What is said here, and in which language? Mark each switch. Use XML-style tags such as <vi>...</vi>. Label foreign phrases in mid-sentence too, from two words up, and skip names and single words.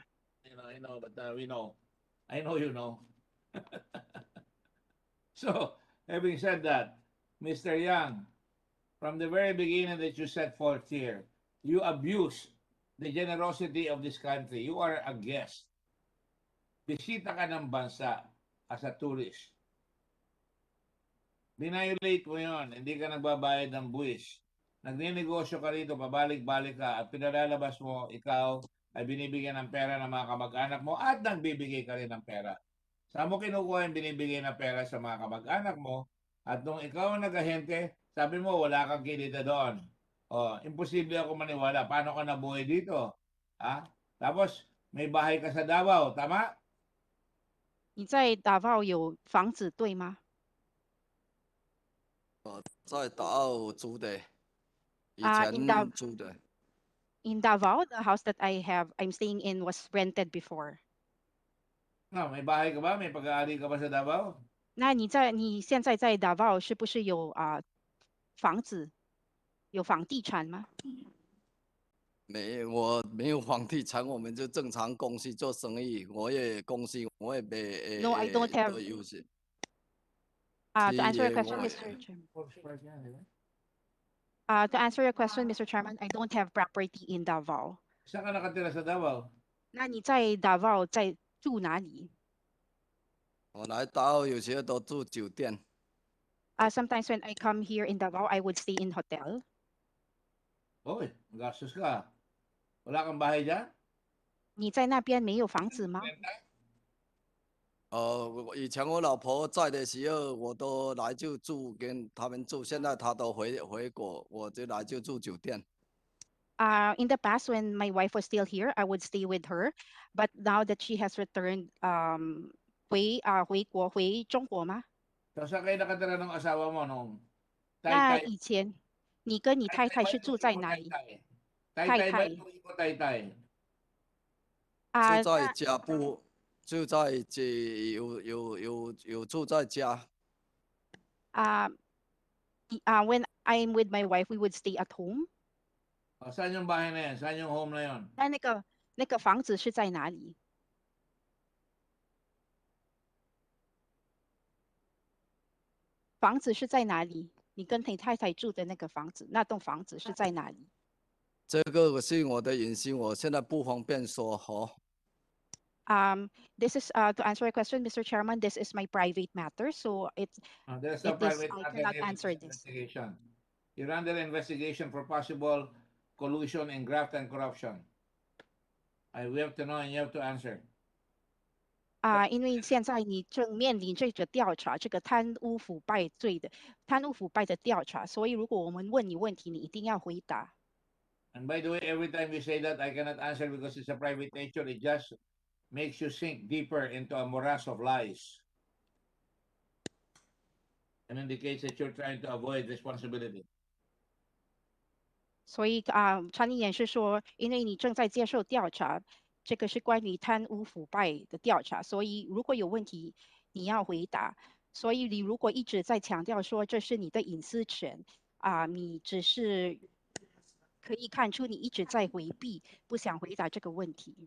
<en>I know, but we know. I know you know. So, having said that, Mr. Yang, from the very beginning that you set forth here, you abuse the generosity of this country. You are a guest.</en> <tl>Bisita ka ng bansa</tl> <en>as a tourist.</en> <tl>Binayolate mo yun. Hindi ka nagbabayad ng buwis. Nagninegosyo ka rito, pabalik-balik ka, at pinalalabas mo, ikaw ay binibigyan ng pera ng mga kamag-anak mo at nagbibigay ka rin ng pera. Saan mo kinukuha yung binibigay ng pera sa mga kamag-anak mo? At nung ikaw ang nag-ahente, sabi mo wala kang kinita doon. Imposible ako maniwala. Paano ka nabuhay dito? Tapos, may bahay ka sa Davao, tama?</tl> <zh>你在达沃有房子对吗？在达澳租的，以</zh> <en>in</en> <zh>前租的。</zh> <en>Davao, the house that I'm staying in was rented before.</en> <tl>May bahay ka ba? May pag-aari ka ba sa Davao?</tl> <zh>那你现在在 Davao 是不是有房子，有房地产吗？没，我没有房地产，我们就正常公司做生意。我也公司我也没</zh> <en>No, I don't have.</en> <zh>都有些，</zh> <en>To answer your</en> <zh>是</zh> <en>question,</en> <zh>我</zh> <en>Mr. Chairman. To answer your question, Mr. Chairman, I don't have property in Davao.</en> <tl>Saan ka nakatira sa Davao?</tl> <zh>那你在 Davao 在住哪里？我来到有些都住酒店。</zh> <en>Sometimes when I come here in Davao, I would stay in hotel.</en> <tl>Oy, gastos ka. Wala kang bahay dyan?</tl> <zh>你在那边没有房子吗？以前我老婆在的时候，我都来就住跟他们住，现在她都回国，我就来就住酒店。</zh> <en>In the past, when my wife was still here, I would stay with her. But now that she has returned,</en> <zh>回中国吗？</zh> <tl>So, saan kayo nakatira ng asawa mo nung</tl> <zh>那</zh> <tl>Taytay?</tl> <zh>以前你跟你太</zh> <tl>Taytay</tl> <zh>太</zh> <tl>ba</tl> <zh>是</zh> <tl>yung</tl> <zh>住</zh> <tl>tuloy</tl> <zh>在</zh> <tl>mo</tl> <zh>哪里？</zh> <tl>Taytay?</tl> <zh>太</zh> <tl>Taytay ba</tl> <zh>太</zh> <tl>yung tuloy mo Taytay?</tl> <zh>住在那家不住在这有住在家。</zh> <en>when I'm with my wife, we would stay at home.</en> <tl>Saan yung bahay na yan? Saan yung home na yon?</tl> <zh>那个房子是在哪里？房子是在哪里？你跟你太太住的那个房子，那栋房子是在哪里？这个是我的隐私，我现在不方便说哦。</zh> <en>This is to answer your question, Mr. Chairman. This is my private matter, so There's no it is private I matter cannot here in answer this this. investigation. You're under investigation for possible collusion in graft and corruption. We have to know and you have to answer.</en> <zh>因为现在你正面临这个调查，这个贪污腐败的调查，所以如果我们问你问题，你一定要回答。</zh> <en>And by the way, every time you say that, I cannot answer because it's a private nature. It just makes you sink deeper into a morass of lies and indicates that you're trying to avoid responsibility.</en> <zh>所以参议员是说，因为你正在接受调查，这个是关于贪污腐败的调查，所以如果有问题，你要回答。所以你如果一直在强调说这是你的隐私权你只是可以看出你一直在回避，不想回答这个问题。</zh>